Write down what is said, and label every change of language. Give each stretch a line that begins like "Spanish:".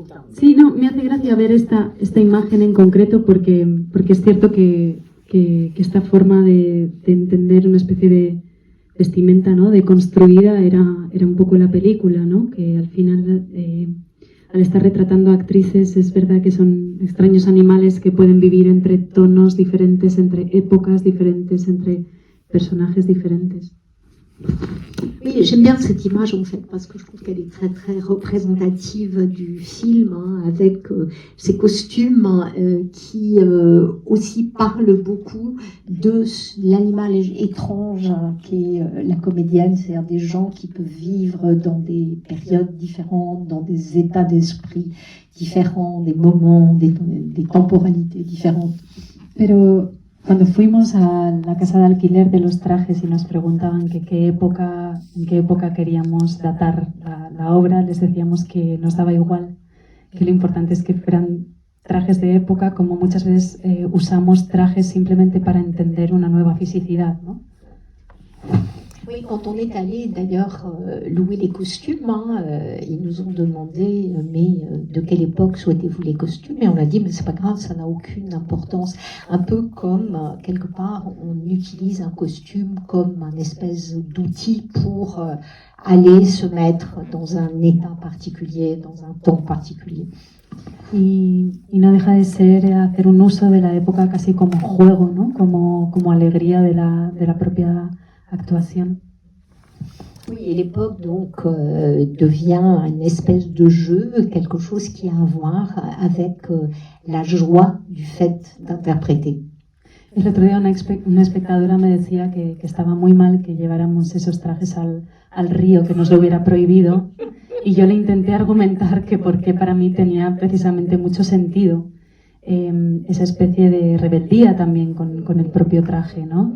Spanish: Sí, no, me hace gracia ver esta imagen en concreto porque es cierto que esta forma de entender una especie de vestimenta, ¿no? Deconstruida era un poco la película, ¿no? Que al final, al estar retratando a actrices, es verdad que son extraños animales que pueden vivir entre tonos diferentes, entre épocas diferentes, entre personajes diferentes.
French: Oui, j'aime bien cette image en fait parce que je trouve qu'elle est très très représentative du film, hein, avec ces costumes qui aussi parlent beaucoup de l'animal étrange qui est la comédienne, c'est-à-dire des gens qui peuvent vivre dans des périodes différentes, dans des états d'esprit différents, des moments, des temporalités différentes.
Spanish: Pero cuando fuimos a la casa de alquiler de los trajes y nos preguntaban en qué época queríamos datar la obra, les decíamos que nos daba igual, que lo importante es que fueran trajes de época, como muchas veces usamos trajes simplemente para entender una nueva fisicidad, ¿no?
French: Oui, quand on est allé d'ailleurs louer les costumes, ils nous ont demandé de quelle époque souhaitez-vous les costumes, et on a dit mais c'est pas grave, ça n'a aucune importance. Un peu comme quelque part on utilise un costume comme un espèce d'outil pour aller se mettre dans un état particulier, dans un temps particulier.
Spanish: Y no deja de ser hacer un uso de la época casi como juego, ¿no? Como alegría de la propia actuación.
French: Oui, et l'époque donc devient une espèce de jeu, quelque chose qui a à voir avec la joie du fait d'interpréter.
Spanish: El otro día una espectadora me decía que estaba muy mal que lleváramos esos trajes al río, que nos lo hubiera prohibido, y yo le intenté argumentar que porque para mí tenía precisamente mucho sentido esa especie de rebeldía también con el propio traje, ¿no?